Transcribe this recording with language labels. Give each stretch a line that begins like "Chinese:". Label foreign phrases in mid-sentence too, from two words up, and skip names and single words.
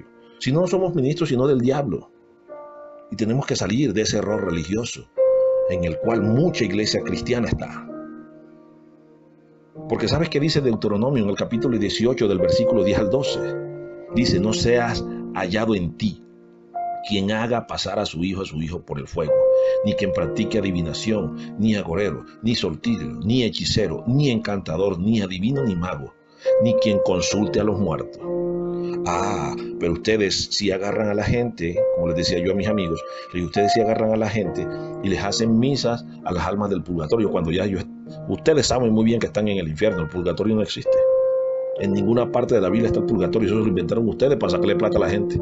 Spanish: Si no, no somos ministros sino del diablo. Y tenemos que salir de ese error religioso en el cual mucha iglesia cristiana está. Porque ¿sabes qué dice Deuteronomio en el capítulo 18 del versículo 10 al 12? Dice, no seas hallado en ti quien haga pasar a su hijo por el fuego, ni quien practique adivinación, ni agorero, ni sortíleo, ni hechicero, ni encantador, ni adivino, ni mago, ni quien consulte a los muertos. Pero ustedes sí agarran a la gente, como les decía yo a mis amigos, ustedes sí agarran a la gente y les hacen misas a las almas del purgatorio, cuando ya ustedes saben muy bien que están en el infierno. El purgatorio no existe. En ninguna parte de la Biblia está el purgatorio, eso lo inventaron ustedes para sacarle plata a la gente.